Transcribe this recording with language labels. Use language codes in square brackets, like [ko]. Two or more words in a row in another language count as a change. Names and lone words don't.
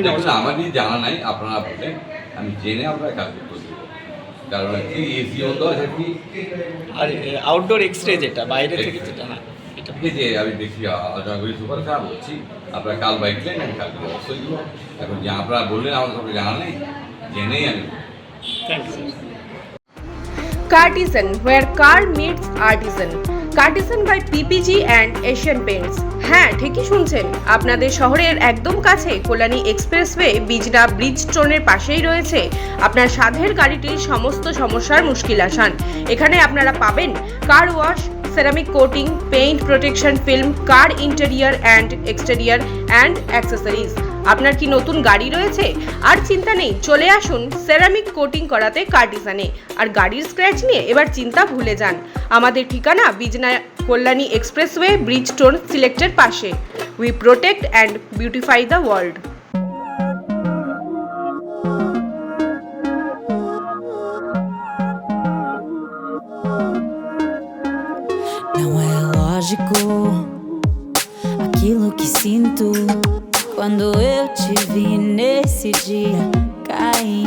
[bn] আমারই জানা নাই, আপনারা বলেন, আমি জেনে আপনার কাজ করতে দেবো। কারণ কি এসি বন্ধ আছে কি, আর [en] outdoor X-ray [bn] যেটা বাইরে থেকে যেটা, হ্যাঁ এটা ঠিক আছে। আমি দেখি আলোচনা করি, সুপার খারাপ বলছি। আপনারা কাল বাইক নেন, আমি কালকে অবশ্যই দেবো। এখন যে আপনারা বললেন আমার সঙ্গে জানা নেই, জেনেই আমি [en] thank you. Cartesian, where car meets artisan. Cartesian by PPG and Asian Paints. [bn] হ্যাঁ, ঠিকই শুনছেন, আপনাদের শহরের একদম কাছে কল্যাণী এক্সপ্রেসওয়ে বিজনা ব্রিজ স্টোনের পাশেই রয়েছে আপনার সাধের গাড়িটির সমস্ত সমস্যার মুশকিল আসান। এখানে আপনারা পাবেন [en] car wash, ceramic coating, paint protection film, car interior and exterior and accessories. [bn] আপনার কি নতুন গাড়ি রয়েছে? আর চিন্তা নেই, চলে আসুন [en] ceramic coating [bn] করাতে কার্টিসানে। আর গাড়ির স্ক্র্যাচ নিয়ে এবার চিন্তা ভুলে যান। আমাদের ঠিকানা বিজনা কল্যাণী এক্সপ্রেসওয়ে ব্রিজ স্টোন সিলেক্টের পাশে। [en] we protect and beautify the world. [pt] Não é lógico aquilo que sinto quando eu te vi nesse dia cair.